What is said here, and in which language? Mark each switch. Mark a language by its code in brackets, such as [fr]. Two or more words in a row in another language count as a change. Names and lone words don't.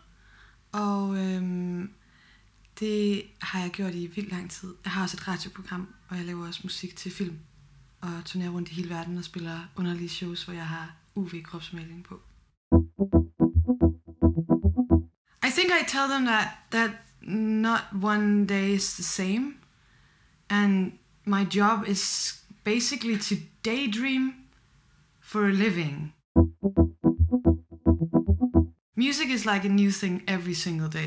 [da] Og det har jeg gjort i vildt lang tid. Jeg har også et radioprogram, og jeg laver også musik til film. Og turnerer rundt i hele verden og spiller underlige shows, hvor jeg har UV-kropsmaling på. [en] I think I tell them that not one day is the same. And my job is basically to daydream for a living. Music is like a new thing every single day.